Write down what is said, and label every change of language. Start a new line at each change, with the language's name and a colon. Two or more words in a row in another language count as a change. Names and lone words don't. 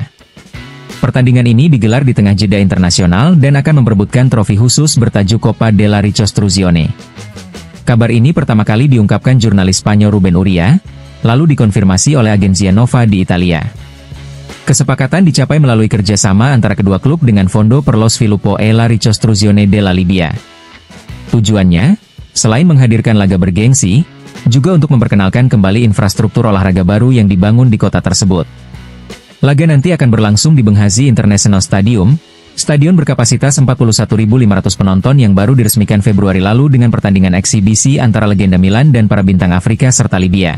Indonesian: Pertandingan ini digelar di tengah jeda internasional dan akan memperebutkan trofi khusus bertajuk Copa della Ricostruzione. Kabar ini pertama kali diungkapkan jurnalis Spanyol Ruben Uria, lalu dikonfirmasi oleh Agenzia Nova di Italia. Kesepakatan dicapai melalui kerjasama antara kedua klub dengan Fondo per lo Sviluppo e la Ricostruzione della Libia. Tujuannya, selain menghadirkan laga bergengsi, juga untuk memperkenalkan kembali infrastruktur olahraga baru yang dibangun di kota tersebut. Laga nanti akan berlangsung di Benghazi International Stadium, stadion berkapasitas 41.500 penonton yang baru diresmikan Februari lalu dengan pertandingan eksibisi antara legenda Milan dan para bintang Afrika serta Libya.